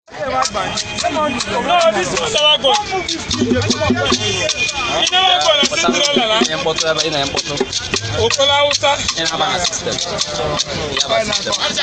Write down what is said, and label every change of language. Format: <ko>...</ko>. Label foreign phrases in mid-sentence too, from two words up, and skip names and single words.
<pcm>No, this one never go. He never go na Cinderella na.</pcm> <ig>Ị na-mkpọtụ ebe, ị na-mkpọtụ. Okolo Hausa. Ị na-aba na system. Ya ba system.</ig>